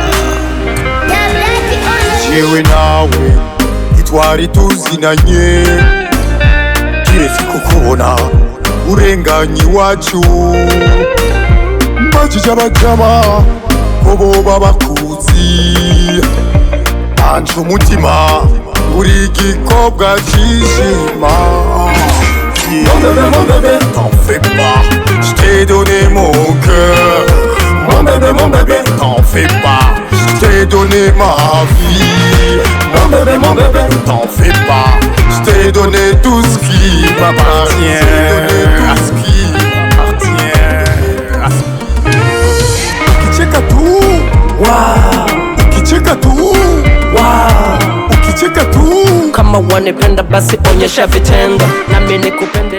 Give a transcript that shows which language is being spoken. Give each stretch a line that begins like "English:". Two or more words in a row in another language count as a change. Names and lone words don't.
Rundi: Jewe nawe itwari tuzinanye, kiretse kukubona urenganye iwacu. Mbajije abajama ko boba bakuzi, banje umutima uri igikobwa cyishima.
French: Mon bébé, t'en fais pas, je t'ai donné mon cœur. Mon bébé, t'en fais pas, je t'ai donné ma vie. Mon bébé, t'en fais pas, je t'ai donné tout ce qui m'appartient. Tout ce qui m'appartient.
Swahili: Ukicheka tu, wow. Ukicheka tu, wow. Ukicheka tu. Kama wanipenda basi onyesha vitendo, nami nikupe